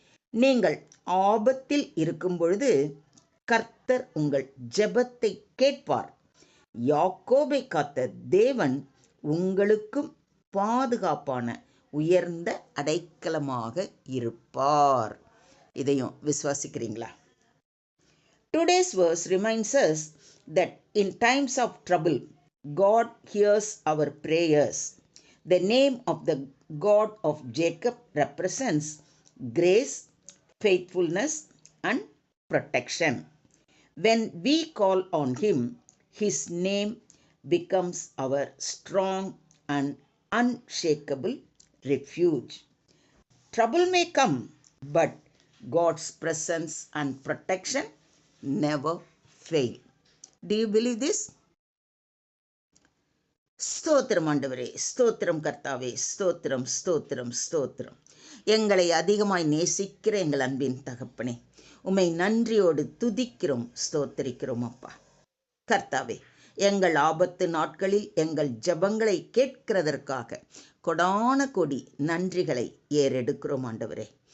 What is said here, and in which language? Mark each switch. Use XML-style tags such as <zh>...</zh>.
<ta>நீங்கள் ஆபத்தில் இருக்கும் பொழுது கர்த்தர் உங்கள் ஜெபத்தை கேட்பார். யாக்கோபை காத்த தேவன் உங்களுக்கும் பாதுகாப்பான உயர்ந்த அடைக்கலமாக இருப்பார். இதையும் விசுவாசிக்கிறீங்களா?</ta> <en>Today's verse reminds us that in times of trouble, God hears our prayers. The name of the God of Jacob represents grace, faithfulness, and protection. When we call on Him, His name becomes our strong and unshakable refuge. Trouble may come, but God's presence and protection never fail. Do you believe this?</en> <ta>ஸ்தோத்திரம் ஆண்டவரே, ஸ்தோத்திரம் கர்த்தாவே, ஸ்தோத்திரம் ஸ்தோத்திரம் ஸ்தோத்திரம். எங்களை அதிகமாய் நேசிக்கிற எங்கள் அன்பின் தகப்பனே, உம்மை நன்றியோடு துதிக்கிறோம், ஸ்தோத்திரிக்கிறோம் அப்பா. கர்த்தாவே, எங்கள் ஆபத்து நாட்களில் எங்கள் ஜெபங்களை கேட்கிறதற்காக கொடான கொடி நன்றிகளை ஏறெடுக்கிறோம் ஆண்டவரே.</ta>